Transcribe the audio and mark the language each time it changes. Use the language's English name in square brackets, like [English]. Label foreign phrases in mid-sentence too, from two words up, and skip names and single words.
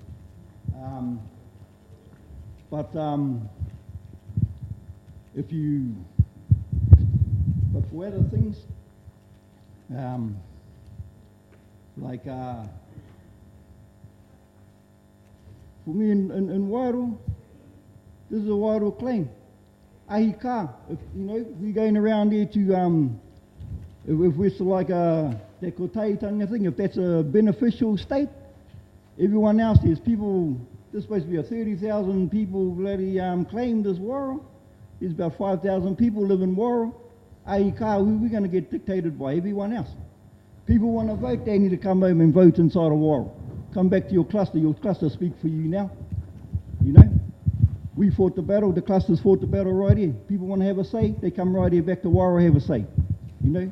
[English] But for other things, like for me in Wairoa, this is a Wairoa claim. [Māori] Ahi ka, [English] if you know, we're going around here to if we're to like [Māori] te kotaitanga [English] thing, if that's a beneficial state, everyone else, there's people, there's supposed to be 30,000 people bloody claimed as Wairoa. There's about 5,000 people live in Wairoa. [Māori] Ahi ka, [English] we're going to get dictated by everyone else. People want to vote, they need to come home and vote inside of Wairoa. Come back to your cluster speak for you now. You know? We fought the battle, the clusters fought the battle right here. People want to have a say, they come right here back to Wairoa, have a say. You know?